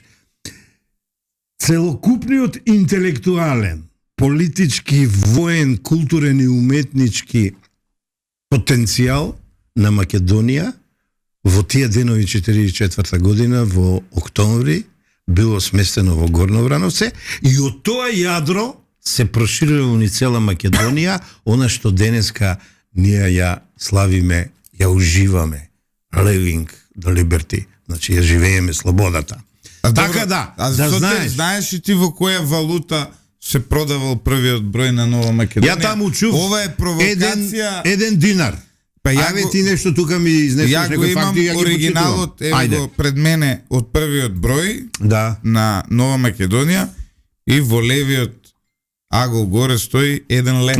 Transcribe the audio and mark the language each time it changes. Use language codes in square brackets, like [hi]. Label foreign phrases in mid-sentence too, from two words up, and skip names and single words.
[mk] Целокупниот интелектуален, политички, воен, културен и уметнички потенцијал на Македонија во тие денови 44 година во октомври било сместено во Горно Врановце и од тоа јадро се проширило ни цела Македонија, она што денеска ние ја славиме, ја уживаме. [en] Living the liberty. [mk] Значи ја живееме слободата. Така да, да знаеш. Знаеш и ти во која валута се продавал првиот број на Нова Македонија? Ја таму чув. Ова е провокација. Еден динар. Па Аве ти нешто тука ми изнесеш некој факт и ја ги оригиналот го пред мене од првиот број на Нова Македонија и во левиот агол горе стои 1 лев.